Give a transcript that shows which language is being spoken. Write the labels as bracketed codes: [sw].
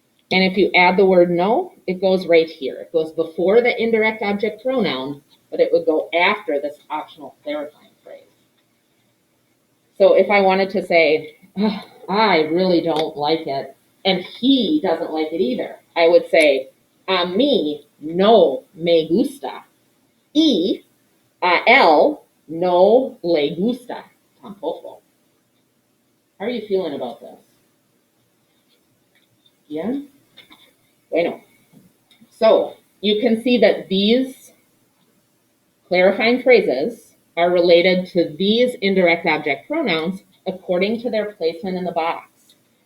[en] And if you add the word no, it goes right here. It goes before the indirect object pronoun, but it would go after this optional clarifying phrase. So if I wanted to say, oh, I really don't like it, and he doesn't like it either, I would say, [es] a mí no me gusta. Y a él no le gusta tampoco. [en] How are you feeling about this? Yeah? Bueno. So you can see that these clarifying phrases are related to these indirect object pronouns according to their placement in the box.